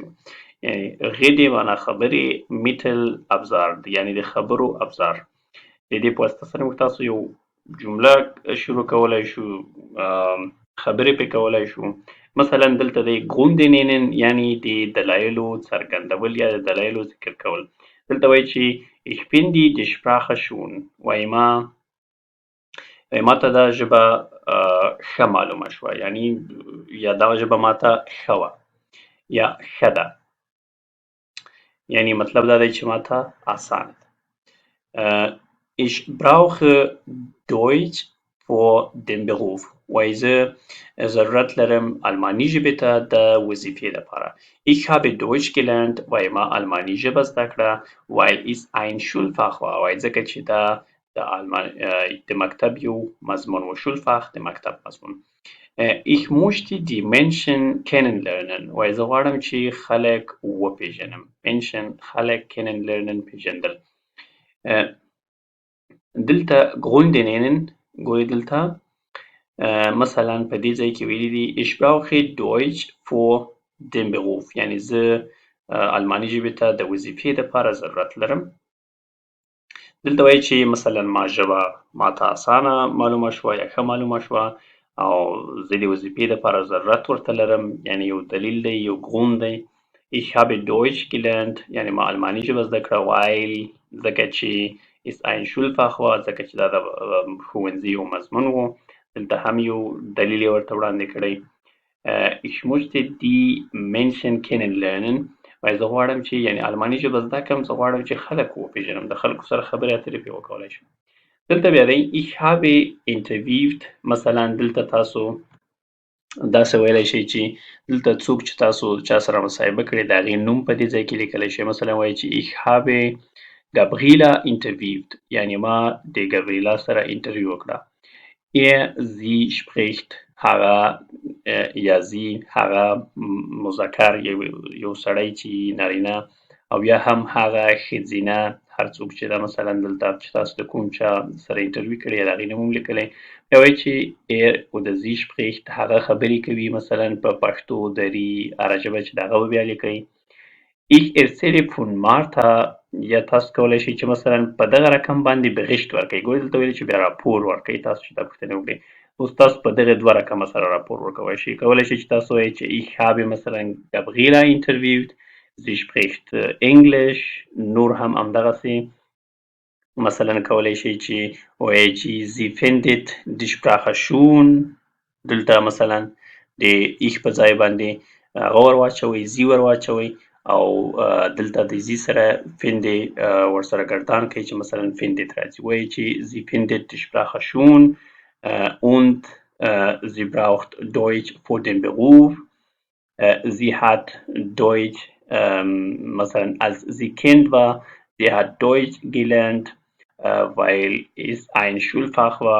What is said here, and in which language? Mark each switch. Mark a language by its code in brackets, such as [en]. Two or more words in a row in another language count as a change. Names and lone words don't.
[ps] یعنې غدې معنا خبرې، میټل ابزار یعنې د خبرو ابزار. د دې په واسطه سره موږ تاسو یو جمله شروع کولی شو، خبرې پې کولی شو. مثلا دلته دی [de] Gründe nennen [ps] یعنې د دلایلو څرګندول یا د دلایلو ذکر کول. دلته وایي چې [de] ich finde die Sprache schon، [ps] وایي ما ته دا ژبه ښه معلومه شوه، یعنې یا دا ژبه ما ته ښه وه یا ښه ده، یعنې مطلب دا دی چې ما ته اسانه ده. [de] ich brauche Deutsch für den Beruf، [ps] وایي زه ضرورت لرم الماني ژبې ته د وظیفې لپاره. [de] ich habe Deutsch gelernt، [ps] وایي ما الماني ژبه زده کړه. [de] weil es ein Schulfach war، [ps] وایي ځکه چې دا د د مکتب یو مضمون و Schulfach د مکتب مضمون. [de] Ich möchte die Menschen kennenlernen. [ps] وایي زه غواړم چې خلک وپېژنم. Menschen خلک kennenlernen پېژندل. دلته [de] Gründe nennen [ps] ګورئ دلته مثلا په دې ځای کې ویلي دي [de] Ich brauche Deutsch für den Beruf. [ps] یعنی زه الماني ژبې ته د وظیفې دپاره ضرورت لرم. دلته وایي چې مثلا ما ژبه ماته اسانه معلومه شوه یا ښه معلومه شوه او زه د وظیفې دپاره ضرورت ورته لرم، یعنی یو دلیل دی، یو Grund دی. [de] Ich habe Deutsch gelernt [ps] یعنی ما الماني ژبه زده کړه weil ځکه چې [de] ist ein Schulfach [ps] وه، ځکه چې دا د ښوونځي یو مضمون و. دلته هم یو دلیل یې ورته وړاندې کړی. [de] Ich möchte die Menschen kennenlernen. [ps] وایي زه غواړم چې یعنی الماني ژبه زده کړم، زه غواړم چې خلک وپېژنم، د خلکو سره خبرې اترې پرې وکولی شم. دلته بیا دی [de] Ich habe interviewed. [ps] مثلا دلته تاسو داسې ویلی شئ چې دلته څوک چې تاسو چا سره مصاحبه کړې د هغې نوم په دې ځای کې لیکلی شئ. مثلا وایي چې [de] Ich habe Gabriela interviewed [ps] یعنی ما د ګابریلا سره انټرویو وکړه. [de] Sie spricht [ps] هغه یا زی هغه مذکر یو سړی چې نارینه او یا هم هغه ښځینه هر څوک چې دا مثلا دلته چې تاسو د کوم چا سره انټرویو کړی د هغې نوم هم لیکلی. بیا وایي چې [de] oder sie spricht [ps] هغه خبرې کوي مثلا په پښتو دري هره ژبه چې د هغه به بیا لیکئ. [de] Ich erzähle von Martha [ps] یا تاسو کولی شئ چې مثلا په دغه رقم باندې بغشت ورکړئ. ګورئ دلته ویلي چې بیا راپور ورکړئ. تاسو چې دا پوښتنې وکړئ اوس تاسو په دغې دوه رقمه سره راپور ورکولی شئ. کولی شئ چې تاسو وایئ چې [de] Ich habe [ps] مثلا Gabriela interviewed. [de] Sie spricht English. [ps] نور هم همدغسې مثلا کولی شئ چې وایئ چې [de] Sie findet die Sprache schön. [ps] دلته مثلا د Ich په ځای باندې هغه ور واچوئ، Sie ور واچوئ او دلته د زی سره finde ورسره ګردان کوي چې مثلا findet راځي. وایي چې [de] Sie findet die Sprache schön und sie braucht Deutsch für den Beruf. Sie hat Deutsch مثلا als sie Kind war, sie hat Deutsch gelernt weil es ein Schulfach war.